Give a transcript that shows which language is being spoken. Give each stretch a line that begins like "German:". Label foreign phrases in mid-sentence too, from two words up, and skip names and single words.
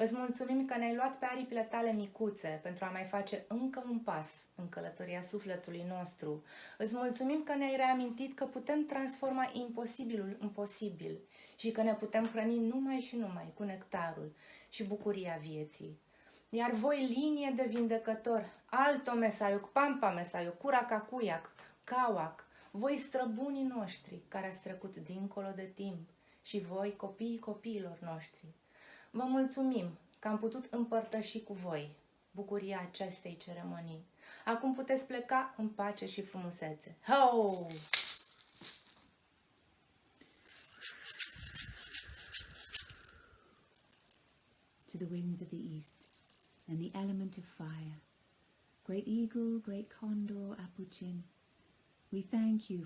Romanian: Îți mulțumim că ne-ai luat pe aripile tale micuțe pentru a mai face încă un pas în călătoria sufletului nostru. Îți mulțumim că ne-ai reamintit că putem transforma imposibilul în posibil și că ne putem hrăni numai și numai cu nectarul și bucuria vieții. Iar voi, linie de vindecător,
Quechua: alto mesaiuc, pampa mesaiuc, curacacuiac, cauac,
Romanian: voi străbunii noștri care ați trecut dincolo de timp și voi, copiii copiilor noștri, vă mulțumim că am putut împărtăși cu voi bucuria acestei ceremonii. Acum puteți pleca în pace și frumusețe. Ho!
English: To the winds of the east and the element of fire, great eagle, great condor, apuchin, we thank you